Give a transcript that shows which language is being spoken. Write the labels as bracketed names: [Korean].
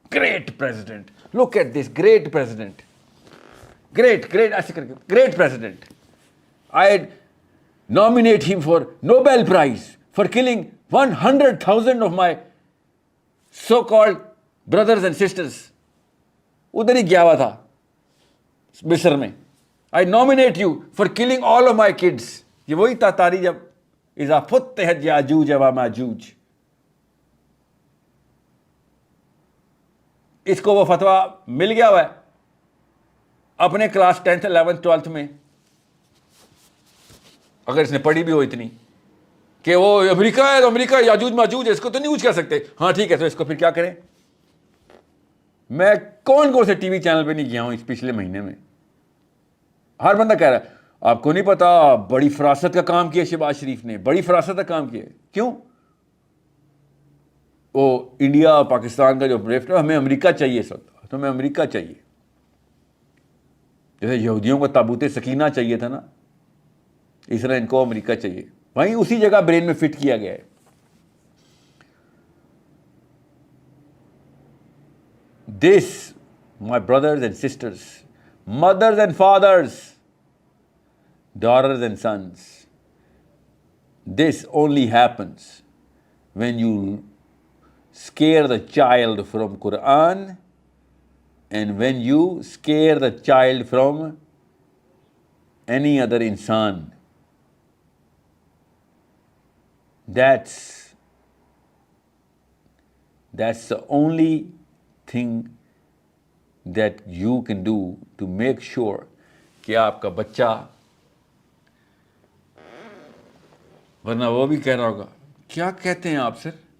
[English] great president, look at this great president, great [Urdu] ایسے کر کے, [English] Great president, I nominate him for Nobel Prize for killing 100,000 of my so-called brothers and sisters. [Urdu] ادھر ہی گیا ہوا تھا مصر میں. [English] I nominate you for killing all of my kids. [Urdu] یہ وہی تاتاری جب [Arabic] اذا فتحت یاجوج و ماجوج. [Urdu] اس کو وہ فتویٰ مل گیا ہوا ہے اپنے کلاس 10th 11th 12th میں, اگر اس نے پڑھی بھی ہو اتنی, کہ وہ امریکہ ہے تو امریکہ یاجوج ماجوج ہے, اس کو تو نہیں یوز کر سکتے. ہاں ٹھیک ہے, تو اس کو پھر کیا کریں؟ میں کون سے ٹی وی چینل پہ نہیں گیا ہوں اس پچھلے مہینے میں, ہر بندہ کہہ رہا ہے آپ کو نہیں پتا بڑی فراست کا کام کیا شہباز شریف نے, بڑی فراست کا کام کیا. کیوں؟ وہ انڈیا اور پاکستان کا جو ڈرفٹ ہے، ہمیں امریکہ چاہیے اس وقت، تو ہمیں امریکہ چاہیے، جیسے یہودیوں کو تابوت سکینہ چاہیے تھا نا، اس طرح ان کو امریکہ چاہیے. وہیں اسی جگہ برین میں فٹ کیا گیا ہے. [English] This, my brothers and sisters, mothers and fathers, daughters and sons, this only happens when you scare the child from Quran and when you scare the child from any other insan. That's the only thing that you can do to make sure [Urdu] کہ آپ کا بچہ، ورنہ وہ بھی کہہ رہا ہوگا کیا کہتے ہیں آپ سر،